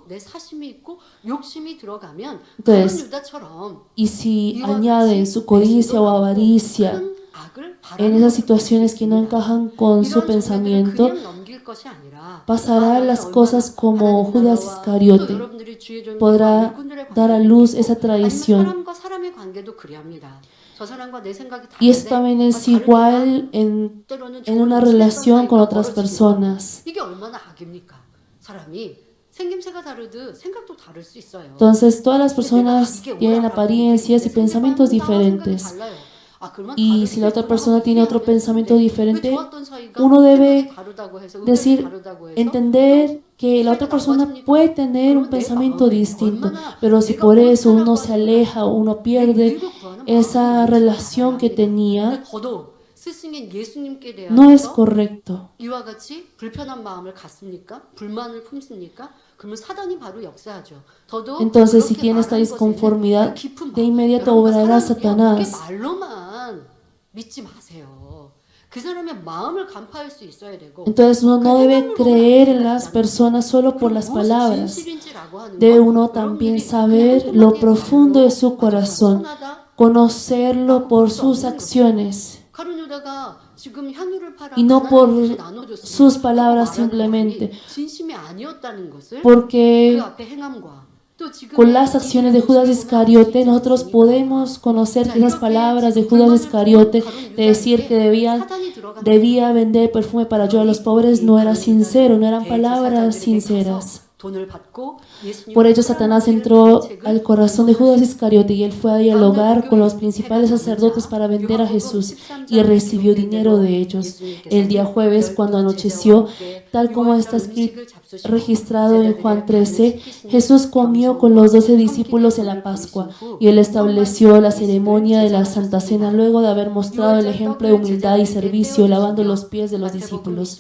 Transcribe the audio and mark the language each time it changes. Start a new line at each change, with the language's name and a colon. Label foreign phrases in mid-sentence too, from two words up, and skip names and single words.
Spanish: Entonces, y si añaden su codicia o avaricia en esas situaciones que no encajan con su pensamiento, pasarán las cosas como Judas Iscariote. Podrá dar a luz esa tradición.
Korean: 저 사람과 내 생각이
Spanish: Y esto
Korean: 다른데
Spanish: también es
Korean: 다르니까
Spanish: igual
Korean: 때로는
Spanish: en
Korean: 좋은
Spanish: una
Korean: 친했던
Spanish: relación con
Korean: 사이가
Spanish: otras
Korean: 멀어지고
Spanish: personas.
Korean: 이게 얼마나 악입니까? 사람이 생김새가 다르듯 생각도 다를 수 있어요.
Spanish: Entonces, todas las
Korean: 근데 내가
Spanish: personas
Korean: 이게
Spanish: tienen
Korean: 옳아라고
Spanish: apariencias y
Korean: 얘기했는데
Spanish: pensamientos
Korean: 상대방은 다 생각이
Spanish: diferentes.
Korean: 달라요. 아, 그러면
Spanish: Y
Korean: 다를
Spanish: si
Korean: 수
Spanish: la otra
Korean: 있구나
Spanish: persona
Korean: 하고
Spanish: tiene otro
Korean: 이해하면
Spanish: pensamiento
Korean: 되는데 왜
Spanish: diferente,
Korean: 좋았던 사이가
Spanish: uno
Korean: 생각이
Spanish: debe
Korean: 다르다고 해서 의견이
Spanish: decir,
Korean: 다르다고 해서
Spanish: entender que la
Korean: 사이가
Spanish: otra persona
Korean: 나빠집니까?
Spanish: puede tener un
Korean: 그러면 내
Spanish: pensamiento
Korean: 마음에
Spanish: distinto,
Korean: 얼마나
Spanish: pero si
Korean: 내가
Spanish: por eso
Korean: 옳다라고
Spanish: uno se
Korean: 하는
Spanish: aleja o uno
Korean: 내
Spanish: pierde
Korean: 유익을 구하는
Spanish: esa
Korean: 마음이 있는지를
Spanish: relación
Korean: 알아야
Spanish: que
Korean: 합니다.
Spanish: tenía,
Korean: 근데 더더욱 스승인 예수님께
Spanish: no es
Korean: 대하여서
Spanish: correcto.
Korean: 이와 같이 불편한 마음을 갖습니까? 불만을 품습니까? 그러면 사단이 바로 역사하죠. 더더욱
Spanish: Entonces, si
Korean: 그렇게
Spanish: tiene esta
Korean: 말하는 것에는 그
Spanish: disconformidad,
Korean: 깊은
Spanish: de
Korean: 마음.
Spanish: inmediato
Korean: 여러분, 그
Spanish: obrará
Korean: 사람은요, 그게
Spanish: Satanás.
Korean: 말로만 믿지 마세요. 그 사람의 마음을 간파할 수 있어야 되고
Spanish: Entonces, uno
Korean: 그
Spanish: no debe
Korean: 행함으로만
Spanish: creer
Korean: 알
Spanish: en
Korean: 수가
Spanish: las
Korean: 있잖아요.
Spanish: personas solo por
Korean: 그럼
Spanish: las
Korean: 무엇이
Spanish: palabras.
Korean: 진실인지라고 하는
Spanish: Debe
Korean: 건
Spanish: uno también
Korean: 여러분들이
Spanish: saber
Korean: 그냥
Spanish: lo
Korean: 한마디의
Spanish: profundo de
Korean: 말로
Spanish: su
Korean: 맞아, 저 사람
Spanish: corazón,
Korean: 선하다
Spanish: conocerlo
Korean: 라고
Spanish: por
Korean: 볼 수
Spanish: sus
Korean: 없는 것이죠.
Spanish: acciones
Korean: 가룟 유다가 지금 향유를 팔아
Spanish: y no por
Korean: 가난한 곳에 나눠줬습니다
Spanish: sus
Korean: 하고
Spanish: palabras
Korean: 말하는
Spanish: simplemente,
Korean: 말이 진심이 아니었다는 것을 그
Spanish: porque
Korean: 앞에 행함과 또
Spanish: con
Korean: 지금의
Spanish: las acciones de
Korean: 이들의
Spanish: Judas
Korean: 모습을 보면 알 수
Spanish: Iscariote
Korean: 있지
Spanish: nosotros
Korean: 않습니까?
Spanish: podemos conocer
Korean: 자,
Spanish: que esas
Korean: 이렇게
Spanish: palabras de
Korean: 지금
Spanish: Judas
Korean: 불만을
Spanish: Iscariote
Korean: 품은
Spanish: de decir que
Korean: 유다에게 사단이 들어간다.
Spanish: debía vender perfume para ayudar a los pobres no era sincero, no eran palabras sinceras.
Korean: 돈을 받고
Spanish: Por ello Satanás entró al corazón de Judas Iscariote y él fue a dialogar con los principales sacerdotes para vender a Jesús y recibió dinero de ellos. El día jueves, cuando anocheció, tal como está registrado en Juan 13, Jesús comió con los 12 discípulos en la Pascua y él estableció la ceremonia de la Santa Cena luego de haber mostrado el ejemplo de humildad y servicio lavando los pies de los discípulos.